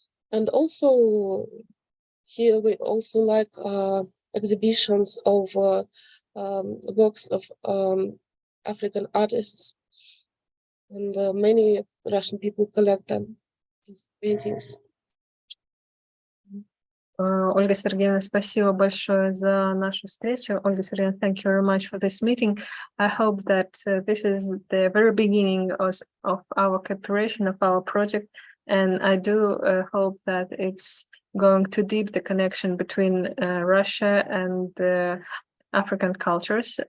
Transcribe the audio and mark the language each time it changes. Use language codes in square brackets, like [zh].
[en] And also here we also like exhibitions of works of African artists, and many Russian people collect them, these paintings. [ru] Ольга Сергеевна, спасибо большое за нашу встречу. [en] Ольга Сергеевна, thank you very much for this meeting. I hope that this is the very beginning of our cooperation, of our project, and I do hope that it's going to deepen the connection between Russia and African cultures.